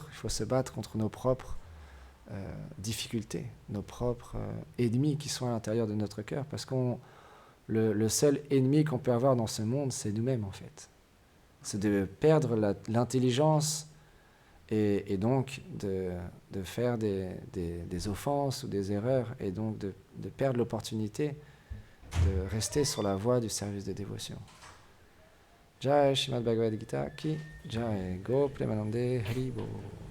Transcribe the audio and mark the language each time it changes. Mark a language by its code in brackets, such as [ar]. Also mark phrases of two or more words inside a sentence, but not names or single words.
[fr] Il faut se battre contre nos propres difficultés, nos propres ennemis qui sont à l'intérieur de notre cœur, parce que le seul ennemi qu'on peut avoir dans ce monde, c'est nous-mêmes en fait. C'est de perdre l'intelligence et donc de faire des offenses ou des erreurs, et donc de perdre l'opportunité de rester sur la voie du service de dévotion. [hi] जय श्रीमद् भगवद् गीता की जय [bn] গো প্রেমানন্দে হরি বো.